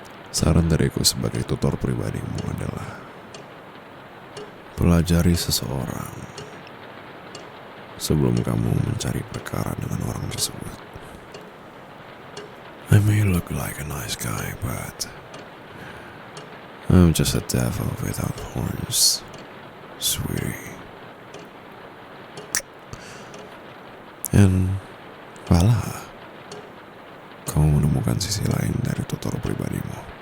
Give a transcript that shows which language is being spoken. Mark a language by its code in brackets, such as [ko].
[id] Saran dariku sebagai tutor pribadimu adalah pelajari seseorang sebelum kamu mencari perkara dengan orang tersebut. [en] I may look like a nice guy, but I'm just a devil without horns, sweetie. And voila, [id] kamu menemukan sisi lain dari tutor pribadimu.